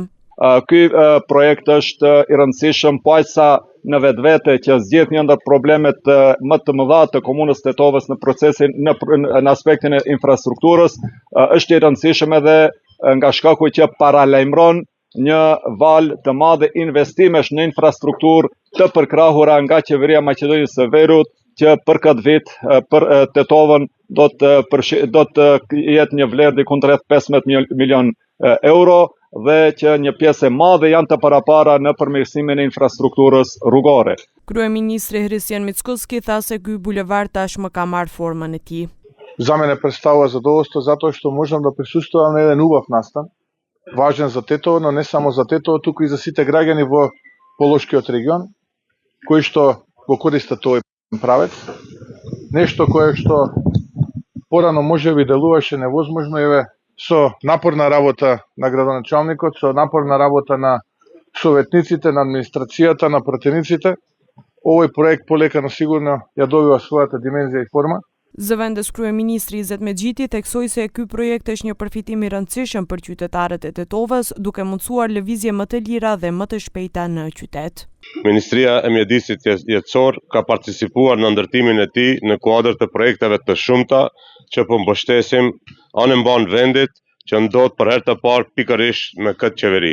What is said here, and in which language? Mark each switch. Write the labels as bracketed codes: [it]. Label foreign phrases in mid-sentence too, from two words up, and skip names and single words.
[sq] Ky projekt është i rëndësishëm paisa në vetvete që zgjidh një ndër problemet më të mëdha të komunës Tetovës në procesin në aspektin e infrastrukturës, është i rëndësishëm edhe nga shkaku që paralajmëron një val të madh investimesh në infrastrukturë të përkrahura nga qeveria e Maqedonisë së Veriut, që për këtë vit për Tetovën do të jetë një vlerë diku rreth 15 milion euro dhe që një pjesë e madhe janë të parapara në përmirësimin e infrastrukturës rrugore. Kryeministri Hristijan Mickoski tha se ky bulevard tashmë ka marrë formën e tij. [mk] За мене представува задоволство затоа што можам да присуствувам на еден убав настан, важен за Тетово, но не само за Тетово, туку и за сите граѓани во Полошкиот регион, кои што го користат овој правец. Нешто кое што порано можеби делуваше невозможно, еве со напорна работа на градоначалникот, со напорна работа на советниците, на администрацијата, на пратениците, овој проект полека но сигурно ја добива својата димензија и форма. [sq] Zëvendës kryeministri Izet Mexhiti theksoi se ky projekt është një përfitim i rëndësishëm për qytetarët e Tetovës, duke mundësuar lëvizje më të lira dhe më të shpejta në qytet. Ministria e Mjedisit Jetësor ka participuar në ndërtimin e tij në kuadër të projekteve të shumta që po mbështesim anë mban vendit që ndodh për herë të parë pikërisht me këtë qeveri.